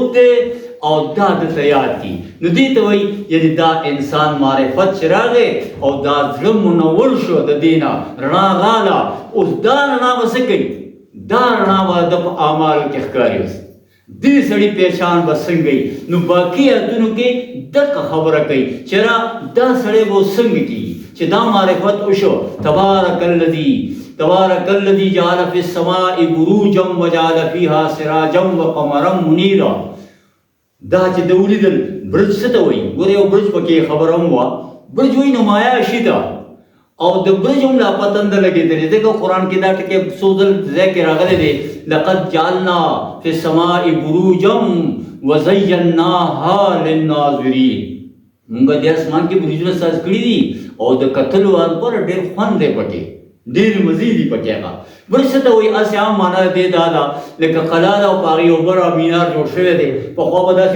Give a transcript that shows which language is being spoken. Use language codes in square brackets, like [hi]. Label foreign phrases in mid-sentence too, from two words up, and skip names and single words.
[ps] دی او دا دته یاد دي نو دې ته وایي یعنې دا انسان معرفت چې راغی او دا زړه منور شو د دې نه رڼا راغله اوس دا رڼا به څه کوي دا رڼا به د په اعمالو کې ښکاري اوس دې سړي پہچان به څنګه وي نو باقي ایتونو کې دغه خبره کوي چې را دا سړی به څنګه کېږي چې دا معرفت وشو تبارک [ar] الذي جعل في السماء بروجا وجعل فيها سراجا وقمرا منيرا [ps] دا چې د ولیدل برج څه ته وایي ګوره یو برج پکې خبره هم وه برج وایي نمایه شي ده او د برج هم لا پته نه لګېدلې ځکه قرآن کې دا ټکي څو ځل ځای کې راغلی دی [ar] لقد جعلنا في السماء بروجا وزیناها للناظرین [ps] مونږ د اسمان کې برجونه ساز کړي دي او د کتلو لپاره ډېر خوند دی پکې ډېر مزې دي پکې هغه برج څه ته وایي هسې عام معنا دی دا ده لکه قلعه ده او په هغې یو بړ مینار جوړ شوی دی پخوا به داسې وي